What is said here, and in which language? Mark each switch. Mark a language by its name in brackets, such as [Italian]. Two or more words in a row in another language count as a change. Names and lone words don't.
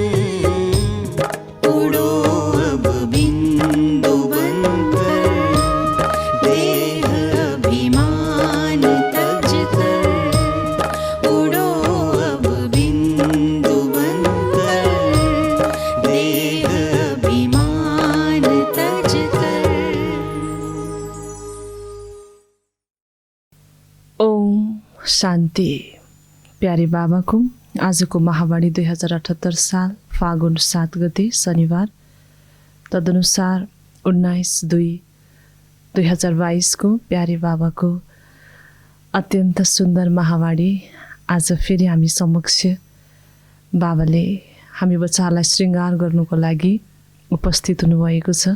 [Hindi] उड़ो अब बिंदु बनकर, देह अभिमान तज कर, उड़ो अब बिंदु बनकर, देह अभिमान तज कर। ओम शान्ति। [Nepali] प्यारे बाबाको आजको महावाणी 2078 साल फागुन 7 गते शनिबार, तदनुसार 19/2/2022 को प्यारे बाबाको अत्यन्त सुन्दर महावाणी आज फेरि हामी समक्ष बाबाले हामी बच्चाहरूलाई श्रृङ्गार गर्नुको लागि उपस्थित हुनुभएको छ।